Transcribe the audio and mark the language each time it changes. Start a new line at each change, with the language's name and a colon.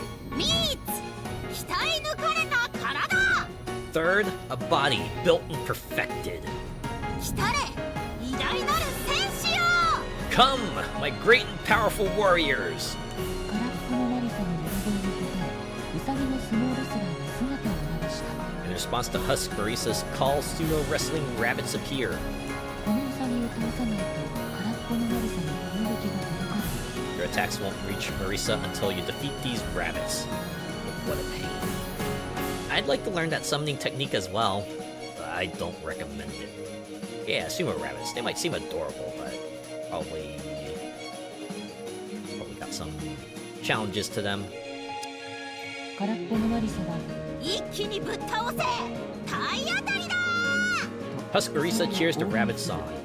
Japanese: 三つ鍛え抜かれた体
English: Third, a body built and perfected.
Japanese: 来たれ偉大なる戦士よ
English: Come, my great and powerful warriors!
Japanese: 空っぽのマリサの呼び声に応え、ウサギの相撲レスラーが姿を現した。
English: In response to Marisa's call, sumo wrestling rabbits appear.
Japanese: このウサギを倒さないと空っぽのマリサに攻撃が届かない。
English: Your attacks won't reach Marisa until you defeat these rabbits. What a pain. I'd like to learn that summoning technique as well, but I don't recommend it. Yeah, sumo rabbits, they might seem adorable, but probably some challenges to them.
Japanese: 空っぽのマリサは一気にぶっ倒せ、体当たりだ。
English: Huskarisa cheers to Rabbit's song.